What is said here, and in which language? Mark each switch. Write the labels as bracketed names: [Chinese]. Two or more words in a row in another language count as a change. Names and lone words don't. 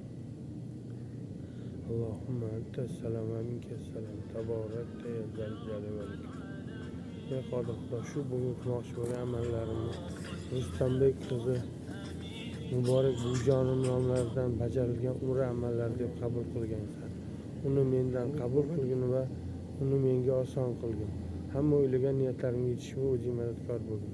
[Arabic] اللهم أنت السلام ومنك السلام تباركت يا ذا الجلال والإكرام. [Uzbek] Xudo shu bugun qilmoqchi bo'lgan amallarimni Rustamбек qizi Muborak buvijonim nomlaridan bajarilgan umra amallari deb qabul qilgansan. Uni mendan qabul qilgin va uni menga oson qilgin. Hamma o'ylagan niyatlarimga yetishishga o'zing madadkor bo'lgin.